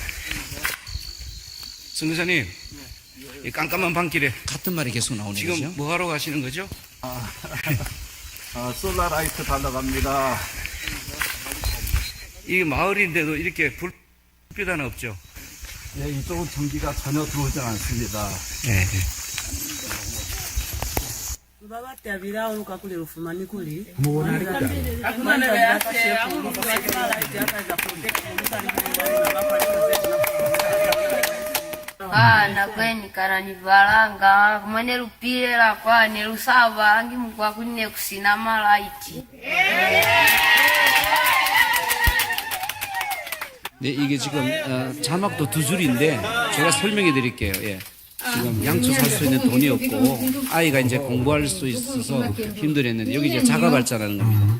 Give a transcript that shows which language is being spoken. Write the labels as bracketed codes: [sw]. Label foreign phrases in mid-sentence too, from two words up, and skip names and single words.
[ko] 선교사님 이 깜깜한 밤길에 같은 말이 계속 나오네요. 지금 그죠? 뭐 하러 가시는 거죠? 솔라라이트 달라고 합니다. 이 마을인데도 이렇게 불빛 하나 없죠? 예, 이쪽은 전기가 전혀 들어오지 않습니다. 네. [ny] nakweni kana nivalanga kumene lupira kwane lusava angi mukwa kunne kusina malaiti. [ko] 네, 이게 지금 자막도 두 줄인데 제가 설명해 드릴게요. 예. 지금 양초 살 수 있는 돈이 없고 아이가 이제 공부할 수 있어서 힘들었는데 여기 이제 자가 발전하는 겁니다.